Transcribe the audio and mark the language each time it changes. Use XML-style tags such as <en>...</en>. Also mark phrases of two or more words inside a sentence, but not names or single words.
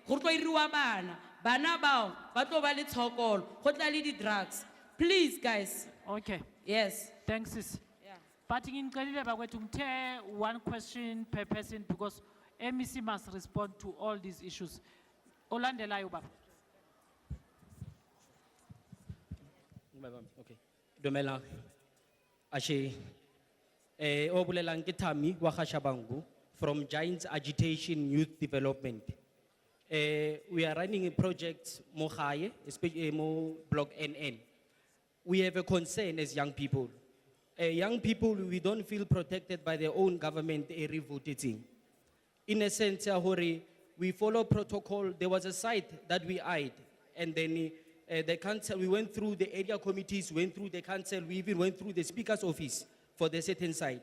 <en>Drugs. Please, guys. Okay. Yes. Thanks, sis. Yeah. But in one question per person because MEC must respond to all these issues.</en> <zu>Olandela Yubaba.</zu> <tn>Okay. Dumela. Ashe. O bolelang ke Thami wa Khashabangu from Giants Agitation Youth Development.</tn> <en>We are running a project mo gae, especially mo block NN. We have a concern as young people. Young people, we don't feel protected by their own government voting. In a sense, we follow protocol. There was a site that we eyed, and then the council, we went through the area committees, went through the council, we even went through the speaker's office for the certain site.</en>